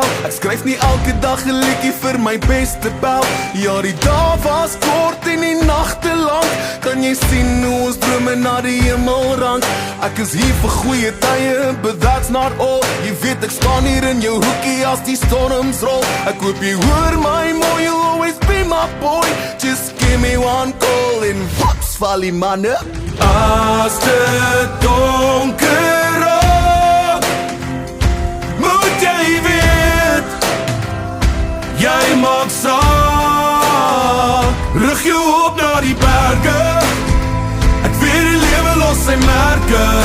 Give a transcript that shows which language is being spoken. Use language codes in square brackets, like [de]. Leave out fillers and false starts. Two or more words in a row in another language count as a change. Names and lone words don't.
[af] Ek skryf nie elke dag 'n liedjie vir my beste pel. Ja, die dae was kort en die nagte lank. Kan jy sien hoe ons drome na die hemel rank? Ek is hier vir goeie tye, [en] but that's not all. [af] Jy weet ek staan hier in jou hoekie as die storms rol. Ek hoop jy hoor my mooi, [en] you'll always be my boy. Just give me one call [af] en wops val die manne. As dit donker raak, moet jy weet, jy maak saak. Rig jou op na die berge, ek weet die lewe los sy merke.